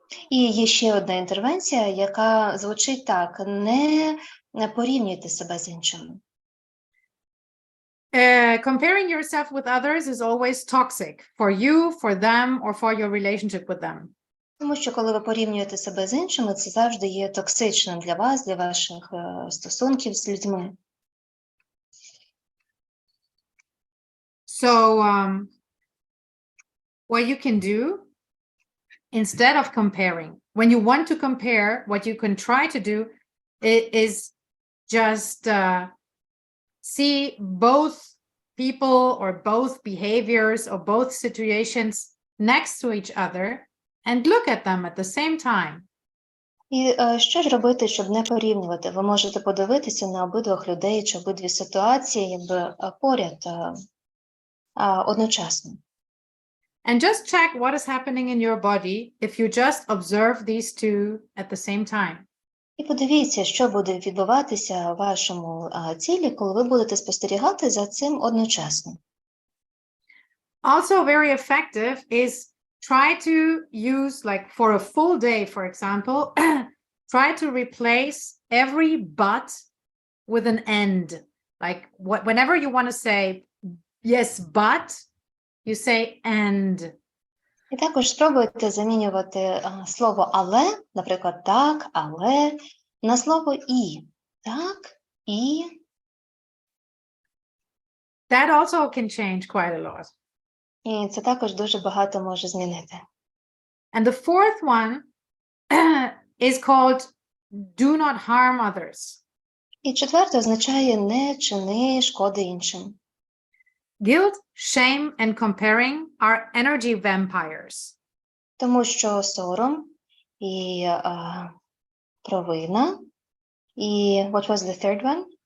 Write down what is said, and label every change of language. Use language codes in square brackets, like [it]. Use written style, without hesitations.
[uk] І є ще одна інтервенція, яка звучить так: не порівнюйте себе з іншими. [en] Comparing yourself with others is always toxic for you, for them, or for your relationship with them. [uk] Тому що коли ви порівнюєте себе з іншими, це завжди є токсичним для вас, для ваших стосунків з людьми. [en] So what you can do instead of comparing, when you want to compare, what you can try to do is just see both people or both behaviors or both situations next to each other and look at them at the same time. [uk] І що ж робити, щоб не порівнювати? Ви можете подивитися на обидвох людей чи обидві ситуації, якби поряд, одночасно. [en] And just check what is happening in your body if you just observe these two at the same time. [uk] І подивіться, що буде відбуватися в вашому тілі, коли ви будете спостерігати за цим одночасно. [en] Also very effective is try to use, like for a full day, for example, try to replace every but with an end. Like whenever you want to say, yes, but, you say and. [uk] І також спробуйте замінювати слово «але», наприклад, «так», «але», на слово «і». «Так», «і». [en] That also can change quite a lot. [uk] І це також дуже багато може змінити. [en] And the fourth one is called do not harm others. [uk] І четверте означає «не чини шкоди іншим». [en] Guilt, shame, and comparing are energy vampires. [uk] Тому що сором і провина, і [en] what was the third one?